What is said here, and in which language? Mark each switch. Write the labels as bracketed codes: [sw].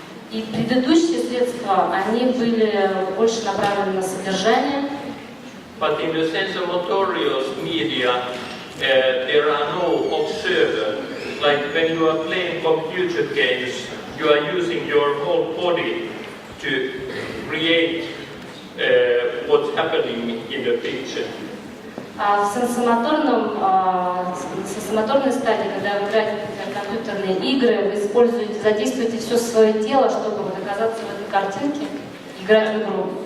[ru] И предыдущие средства, они были больше направлены на содержание. [en] But in the sensomotorial media, there are no observer. Like when you are playing computer games, you are using your whole body to create what's happening in the picture. [ru] А в сенсомоторной стадии, когда вы играете в компьютерные игры, вы задействуете все свое тело, чтобы вот оказаться в этой картинке и играть в игру.